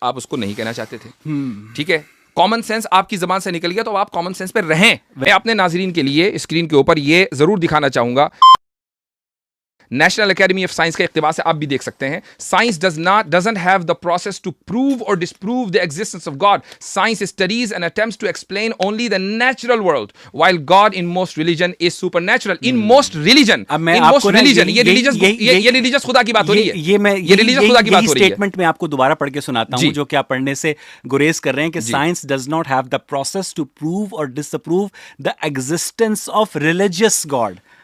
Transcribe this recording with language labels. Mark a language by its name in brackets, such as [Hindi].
[Hindi] आप उसको नहीं कहना चाहते थे, ठीक है। कॉमन सेंस आपकी जबान से निकल गया तो आप कॉमन सेंस पे रहें। मैं अपने नाजरीन के लिए स्क्रीन के ऊपर ये जरूर दिखाना चाहूंगा, नेशनल एकेडमी ऑफ साइंस के इख्तिबास से आप भी देख सकते हैं, science [English] doesn't have the process to prove or disprove the existence of God. Science studies and attempts to explain only the natural world, while God in most religion is supernatural. In most religion, [Hindi] ये religious खुदा की बात हो रही है। ये religious खुदा की बात हो रही है। स्टेटमेंट मैं आपको दोबारा पढ़ के सुनाता हूं, जो कि आप पढ़ने से गुरेज कर रहे हैं कि science [English] does not have the process to prove or disapprove the existence of religious God.